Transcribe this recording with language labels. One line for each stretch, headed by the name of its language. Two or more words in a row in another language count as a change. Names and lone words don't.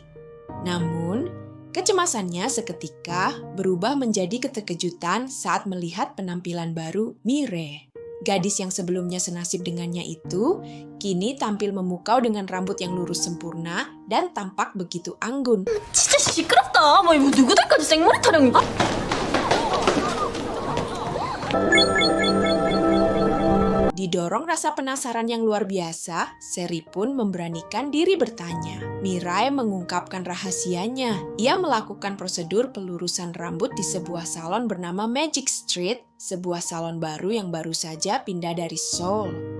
Indonesian: Namun, kecemasannya seketika berubah menjadi keterkejutan saat melihat penampilan baru Mire. Gadis yang sebelumnya senasib dengannya itu kini tampil memukau dengan rambut yang lurus sempurna dan tampak begitu anggun.
Korean: 진짜 시끄럽다. 뭐 이거 누구들까지 생머리 타령인가?
Indonesian: Didorong rasa penasaran yang luar biasa, Seri pun memberanikan diri bertanya. Mirai mengungkapkan rahasianya. Ia melakukan prosedur pelurusan rambut di sebuah salon bernama Magic Street, sebuah salon baru yang baru saja pindah dari Seoul.